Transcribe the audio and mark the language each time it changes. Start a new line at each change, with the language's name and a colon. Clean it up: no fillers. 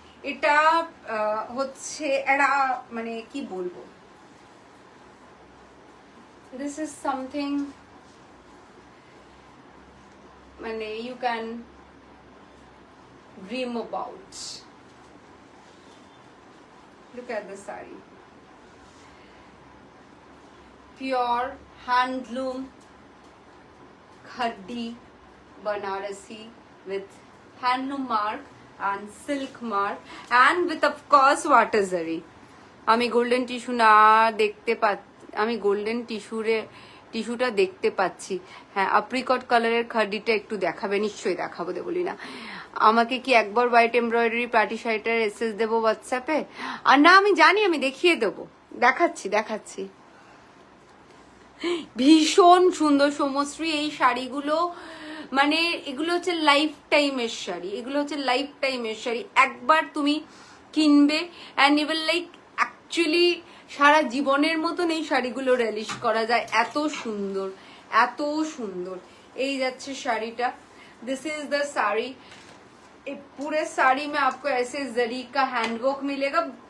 Bangla: এটা হচ্ছে এটা মানে কি বলবো,
English: this is something
Bangla: মানে
English: You can dream about. Look at the sari,
Hindi: pure handloom खड्डी Banarasi
English: with handloom mark and silk mark and with of course water zari।
Bangla: আমি গোল্ডেন টিস্যু না দেখতে আমি গোল্ডেন টিস্যুটা দেখতে পাচ্ছি। হ্যাঁ অ্যাপ্রিকট কালারের খাড্ডিটা একটু দেখাবে? নিশ্চয়ই দেখাবো, বলি না। আমাকে কি একবার হোয়াইট এমব্রয়ডারি পার্টি শাড়িটার এসএস দেবো হোয়াটসঅ্যাপে? আর না আমি জানি, আমি দেখিয়ে দেবো, দেখাচ্ছি। ভীষণ সুন্দর সমশ্রী এই শাড়িগুলো, মানে এগুলো হচ্ছে লাইফ টাইমের শাড়ি, এগুলো হচ্ছে লাইফ টাইমের শাড়ি। একবার তুমি কিনবে
English: and you will like actually
Bangla: সারা জীবনের মতন এই শাড়িগুলো রিলিশ করা যায়, এত সুন্দর এত সুন্দর। এই যাচ্ছে শাড়িটা,
English: This is the sari.
Hindi: पूरे साड़ी में आपको ऐसे जरी का हैंडवर्क मिलेगा।